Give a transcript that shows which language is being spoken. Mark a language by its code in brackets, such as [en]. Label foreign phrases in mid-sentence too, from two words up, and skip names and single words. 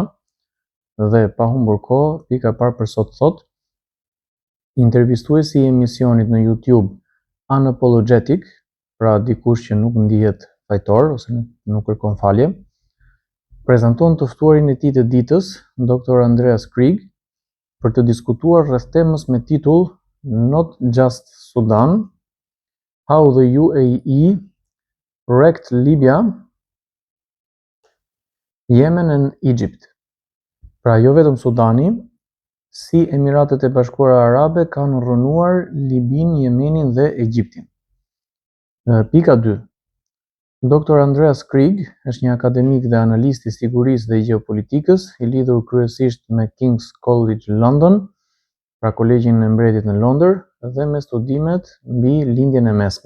[sq] Dhe pa humbur kohë, pika e parë për sot thot: intervistuesi i emisionit në YouTube Unapologetic, pra dikush që nuk ndihet fajtor ose nuk kërkon falje, prezanton të ftuarin e tij të ditës, Dr. Andreas Krieg, për të diskutuar rreth temës me titull Not Just Sudan, How the UAE Wrecked Libya, Yemen and Egypt. Pra jo vetëm Sudani, si Emiratet e Bashkuara Arabe kanë rrënuar Libin, Yemenin dhe Egjiptin. Pika 2. Dr. Andreas Krieg është një akademik dhe analist i sigurisë dhe gjeopolitikës, i lidhur kryesisht me King's College London, pra Kolegjin e Mbretit në Londër, dhe me studimet mbi lindjen e mesme.